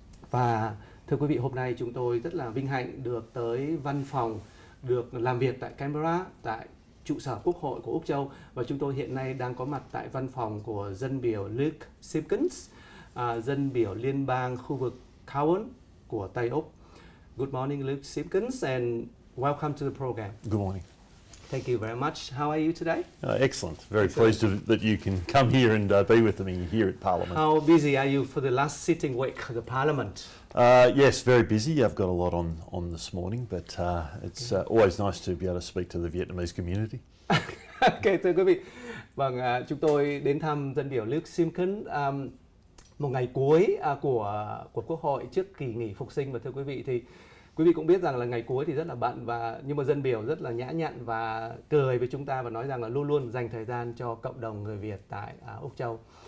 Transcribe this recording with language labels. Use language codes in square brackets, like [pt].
[vi] Và thưa quý vị, hôm nay chúng tôi rất là vinh hạnh được tới văn phòng, được làm việc tại Canberra, tại trụ sở Quốc hội của Úc Châu. Và chúng tôi hiện nay đang có mặt tại văn phòng của dân biểu Simpkins, dân biểu liên bang khu vực Khán của Tây Úc. [en] Good morning, Luke Simpkins, and welcome to the program. Good morning. Thank you very much. How are you today? Excellent. Very pleased that you can come here and be with me here at Parliament. How busy are you for the last sitting week of the Parliament? Yes, very busy. I've got a lot on this morning, but it's always nice to be able to speak to the Vietnamese community. [vi] Okay, thưa quý vị. Vâng, chúng tôi đến thăm dân biểu Luke Simpkins một ngày cuối của Quốc hội trước kỳ nghỉ phục sinh. Và thưa quý vị, thì quý vị cũng biết rằng là ngày cuối thì rất là bận, nhưng mà dân biểu rất là nhã nhặn và cười với chúng ta và nói rằng là luôn luôn dành thời gian cho cộng đồng người Việt tại Úc Châu.